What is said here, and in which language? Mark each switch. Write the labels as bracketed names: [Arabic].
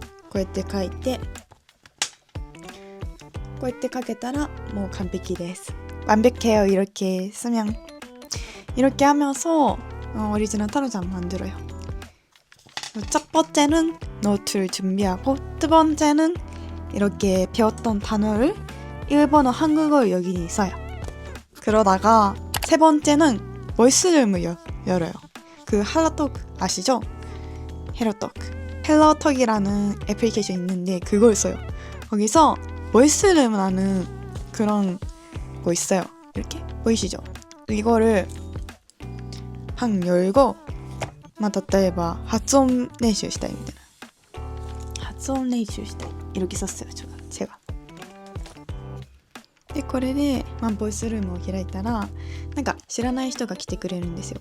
[Japanese] こうやって書いてこうやって書けたらもう完璧です。 [Korean] 완벽해요. 이렇게 쓰면. 이렇게 하면서 오리지널 단어장 만들어요. 첫 번째는 노트를 준비하고 두 번째는 이렇게 배웠던 단어를 일본어, 한국어를 여기 써요. 그러다가 세 번째는 보이스룸을 열어요. 헬로톡 아시죠? 헬로톡이라는 애플리케이션 있는데 그걸 써요. 거기서 보이스룸이라는 그런 거 있어요. 이렇게 보이시죠? 이거를 열고 [Japanese] 例えば発音練習したいみたいな。発音練習したい。 [Korean] 이렇게 썼어요. 제가. [Japanese] でこれでボイスルームを開いたら知らない人が来てくれるんですよ。